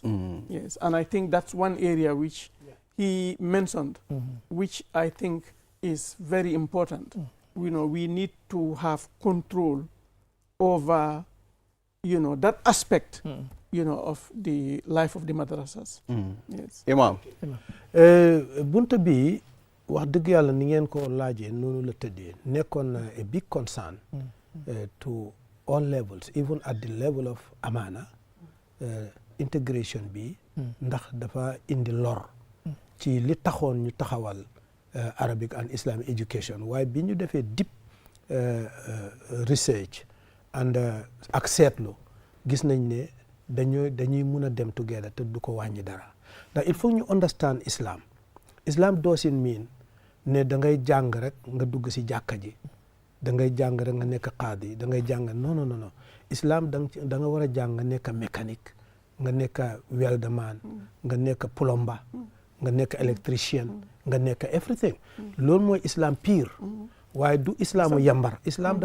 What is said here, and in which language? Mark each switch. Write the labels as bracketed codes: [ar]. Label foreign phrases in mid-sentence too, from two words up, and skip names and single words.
[en] Yes, and I think that's one area which he mentioned, which I think is very important. We need to have control over, that aspect, of the life of the madrasas. Yes. Imam. [wo] bunta bi wax dëgg yàlla ni ngeen ko laajee noonu la tëddee nekkoon na [en] a big concern to all levels, even at the level of Amana. [wo] Integration bi ndax dafa indi lor ci li taxoon ñu taxawal [en] Arabic and Islamic education [wo] waaye bi ñu defee [en] deep research and [wo] ak seetlu gis nañ ne dañuy mun a dem together te du ko wàññi dara ndax [fr] il faut [wo] ñu [en] understand Islam doesn't mean [wo] ne da ngay jàng rek nga dugg si jàkka ji da ngay jàng rek nga nekk qaadi da ngay jàng non Islam da nga war a jàng nga nekk mécanique nga nekk welderman nga nekk plomber nga nekk électricien nga nekk everything loolu mooy Islam pire waaye du islaamu yambar Islam